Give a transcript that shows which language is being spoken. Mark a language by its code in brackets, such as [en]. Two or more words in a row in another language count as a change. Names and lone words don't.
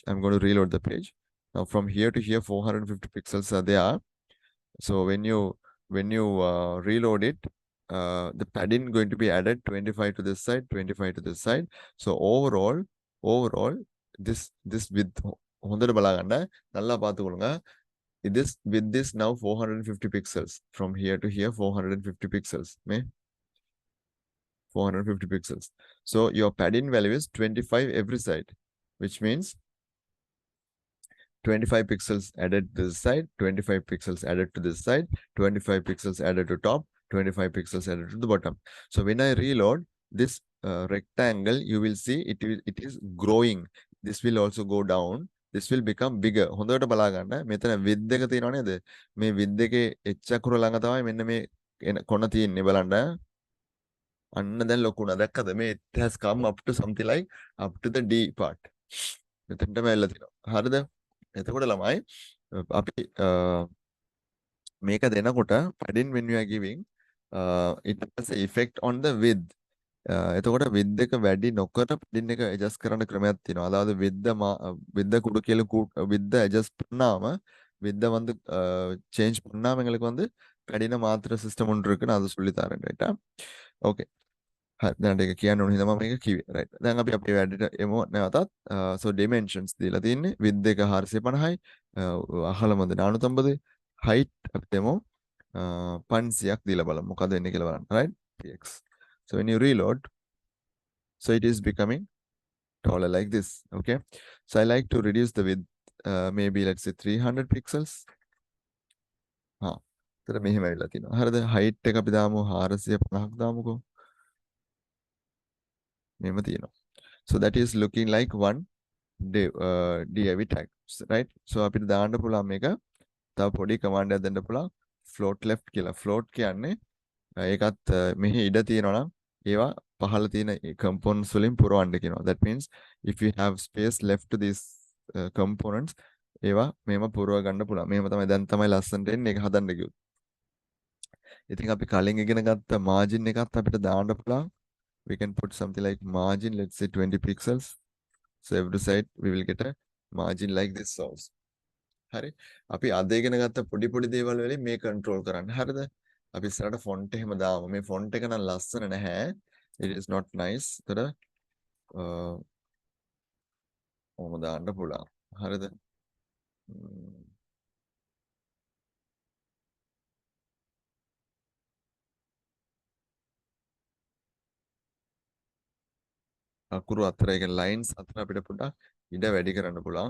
[en] Now from here to here, 450 pixels are there. So when you reload it, the padding going to be added 25 to this side, 25 to this side. So overall, this width [si] හොඳට බලගන්න [ta] நல்லா பார்த்துக்கொள்ளுங்க. [en] This now 450 pixels from here to here, 450 pixels. 450 pixels. So your padding value is 25 every side, which means 25 pixels added to this side, 25 pixels added to this side, 25 pixels added to top, 25 pixels added to the bottom. So when I reload this rectangle, you will see it is growing. This will also go down. This will become bigger. [si] හොඳට බලා ගන්න. මෙතන width එක තියෙනව නේද? මේ width එකේ h අකුර ළඟ තමයි මෙන්න මේ කොන තියෙන්නේ බලන්න. අන්න දැන් ලොකු වුණා. දැක්කද? [en] මේ it has come up to something like up to the D part. [si] මෙතනටම ඇවිල්ලා තියෙනවා. හරිද? එතකොට ළමයි අපි මේක දෙනකොට [en] padding when you are giving it has an effect on the width. [si] එතකොට width එක වැඩි නොකර padding එක adjust කරන්න ක්‍රමයක් තියෙනවා. [ta] අதாவது width குடு கீழ [en] width adjust [ta] பண்ணாம width வந்து change பண்ணாம எங்களுக்கு வந்து padding மாத்துற சிஸ்டம் ஒன்று இருக்கு. நான் அதை சொல்லி தரேன். ரைட்டா? ஓகே. [si] හරි දැන් ඒක කියන්න ඕනේ හින්දා මම මේක කිව්වේ. රයිට්. දැන් අපි අපේ වැඩේට එමු නැවතත්. so dimensions දීලා තින්නේ width එක 450යි, අහලම 450, height අපි දෙමු 500ක් දීලා බලමු. මොකද වෙන්නේ කියලා බලන්න. [en] right? px. So when you reload, so it is becoming taller like this. Okay. So I like to reduce the width, maybe let's say 300 pixels. [si] හා. ඒතර මෙහෙම ඇවිල්ලා තිනවා. හරිද? height එක අපි දාමු 450ක් දාමුකෝ. මෙහෙම තියෙනවා. [en] So that is looking like one div tag, right? [si] So අපිට දාන්න පුළුවන් මේක තව පොඩි command එකක් දෙන්න පුළුවන් [en] float left [si] කියලා. float කියන්නේ ඒකත් මෙහි ඉඩ තියෙනවා නම් ඒවා පහළ තියෙන components වලින් පුරවන්න කියනවා. [en] That means if you have space left to these components [si] ඒවා මෙහෙම පුරව ගන්න පුළුවන්. මෙහෙම තමයි දැන් තමයි ලස්සනට එන්නේ ඒක හදන්න කිව්වොත්. ඉතින් අපි කලින් ඉගෙන ගත්ත margin එකත් අපිට දාන්න පුළුවන්. [en] We can put something like margin, let's say 20 pixels. So every side we will get a margin like this also. [si] හරි. අපි අද ඉගෙන ගත්ත පොඩි පොඩි දේවල් වලින් මේ control කරන්න. හරිද? අපි ඉස්සරහට font එහෙම දාමු. මේ font එක නම් ලස්සන නැහැ. [en] It is not nice. [si] ඒතර ඔහොම දාන්න පුළුවන්. හරිද? අකුරු අතර ඒ කියන්නේ lines අතර අපිට පොඩ්ඩක් ඉඩ වැඩි කරන්න පුළුවන්.